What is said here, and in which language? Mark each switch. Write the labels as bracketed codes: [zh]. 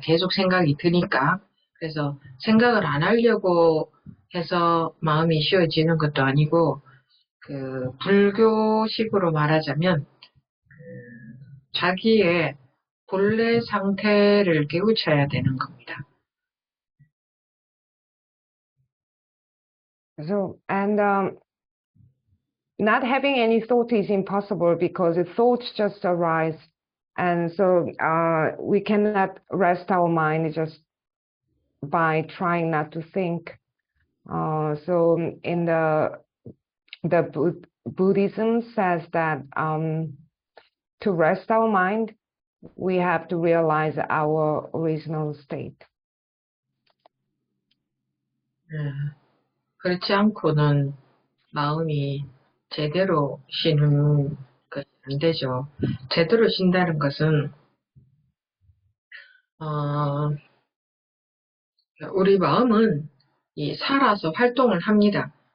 [ko] 계속 생각이 드니까. 그래서 생각을 안 하려고 해서 마음이 쉬어지는 것도 아니고 그 불교식으로 말하자면 자기의 본래 상태를 깨우쳐야 되는 겁니다. [en] So, and not having any thought is impossible because the thoughts just arise. And so we cannot rest our mind just by trying not to think. So in the Buddhism says that to rest our mind, we have to realize our original state. [ko] 그렇지 않고는 마음이 제대로 쉬는 것이 안 되죠. 제대로 쉰다는 것은 우리 마음은 살아서 활동을 합니다.